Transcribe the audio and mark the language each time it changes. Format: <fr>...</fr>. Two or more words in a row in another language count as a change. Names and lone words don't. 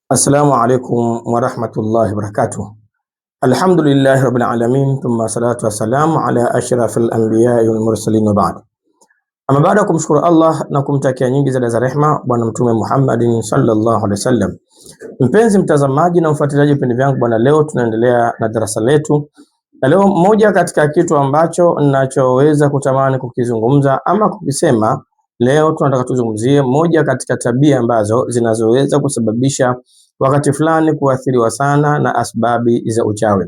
<ar>السلام عليكم ورحمة الله وبركاته الحمد لله رب العالمين ثم الصلاة والسلام على أشرف الأنبياء والمرسلين وبعد.</ar> <sw>Ama baada ya kumshukuru Allah na kumtakia nyingi za rehema bwana mtume Muhammadin</sw> <ar>صلى الله عليه وسلم.</ar> <sw>Mpenzi mtazamaji na mfuatiliaji vipindi vyangu bwana, leo tunaendelea na darasa letu, na leo moja katika kitu ambacho ninachoweza kutamani kukizungumza ama kukisema, leo tunataka tuzungumzie moja katika tabia ambazo zinazoweza kusababisha wakati fulani kuathiriwa sana na asbabi za uchawi.</sw>